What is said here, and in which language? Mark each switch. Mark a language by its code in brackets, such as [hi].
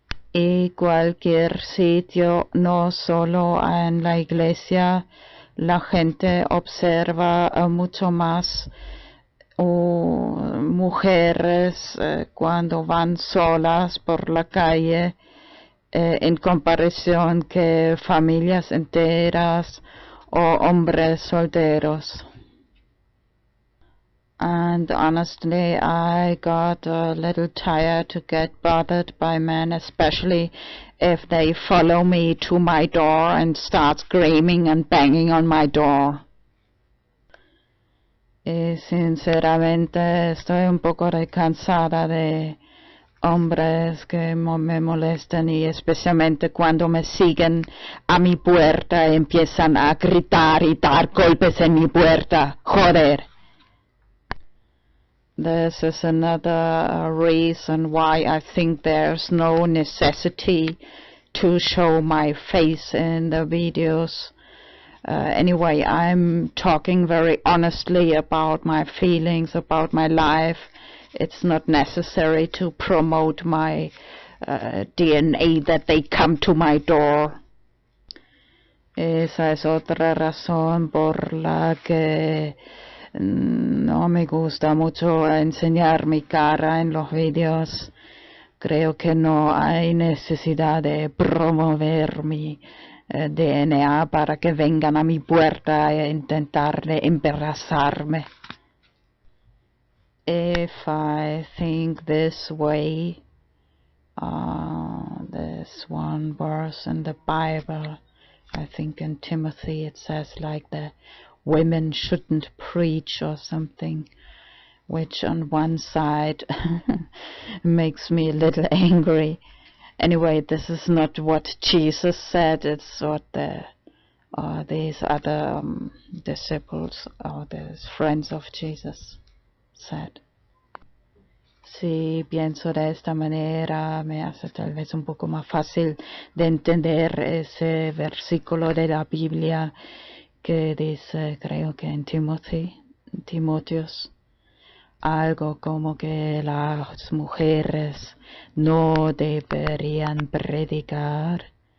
[es] Y cualquier sitio, no solo en la iglesia, la gente observa mucho más mujeres cuando van solas por la calle en comparación que familias enteras o hombres solteros. [en] And honestly, I got a little tired to get bothered by men, especially if they follow me to my door and start screaming and banging on my door. [es] Y sinceramente estoy un poco cansada de hombres que me molestan, y especialmente cuando me siguen a mi puerta y empiezan a gritar y dar golpes en mi puerta. Joder. [en] This is another reason why I think there's no necessity to show my face in the videos. Anyway, I'm talking very honestly about my feelings, about my life. It's not necessary to promote my DNA that they come to my door. [es] Esa es otra razón por la que no me gusta mucho enseñar mi cara en los vídeos. Creo que no hay necesidad de promover mi DNA para que vengan a mi puerta e intentar de embarazarme. [en] If I think this way, There's one verse in the Bible, I think in Timothy, it says like the women shouldn't preach or something, which on one side makes me a little angry. Anyway, this is not what Jesus said, it's what these other disciples or these friends of Jesus said. [es] Si pienso de esta manera, me hace tal vez un poco más fácil de entender ese versículo de la Biblia que dice, creo que en Timoteos, algo como que las mujeres no deberían predicar.